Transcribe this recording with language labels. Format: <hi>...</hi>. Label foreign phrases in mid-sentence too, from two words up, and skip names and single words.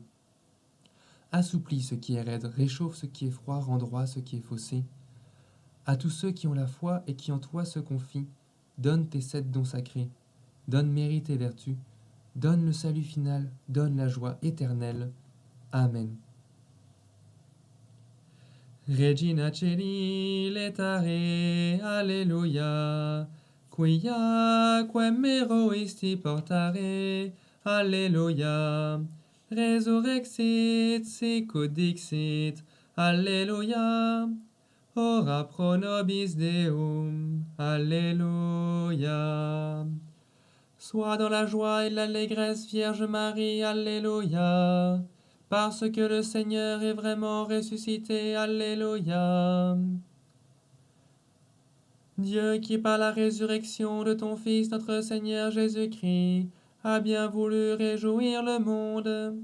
<fr>Assouplis ce qui est raide, réchauffe ce qui est froid, rend droit ce qui est faussé. À tous ceux qui ont la foi et qui en toi se confient, donne tes 7 dons sacrés, donne mérite et vertu, donne le salut final, donne la joie éternelle. Amen.</fr> <la>Regina Celi letare, Alleluia, quia quem isti portare, Alleluia, resurrexit sicut dixit, Alleluia, ora pro nobis Deum,</la> <fr>Alléluia. Sois dans la joie et l'allégresse, Vierge Marie, Alléluia. Parce que le Seigneur est vraiment ressuscité, Alléluia. Dieu qui par la résurrection de ton Fils, notre Seigneur Jésus-Christ, a bien voulu réjouir le monde.</fr>